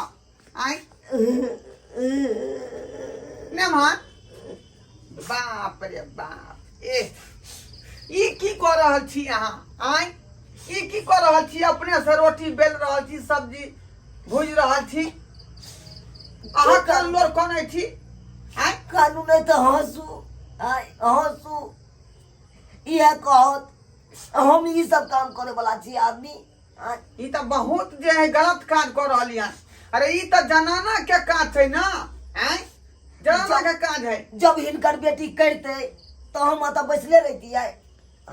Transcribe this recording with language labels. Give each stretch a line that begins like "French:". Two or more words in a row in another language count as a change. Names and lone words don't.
Maithili: आय निमहान बाप रे बाप, ई की कर रहल छी अहाँ? आय ई की कर रहल छी? अपने से रोटी बेल रहल छी, सब्जी भूज रहल छी, अहाँ कान लोर कोने छी? आय कानू नहीं तो हंसू, आय हंसू, यह कहत हम ये सब काम करे वाला छी आदमी। आय ई तो बहुत जे है गलत काज कर रहली हन। अरे ई तो जनाना के काज है ना? आय जनाना के काज है। जब हिनकर बेटी करते तो हम तो बैसले रहती है।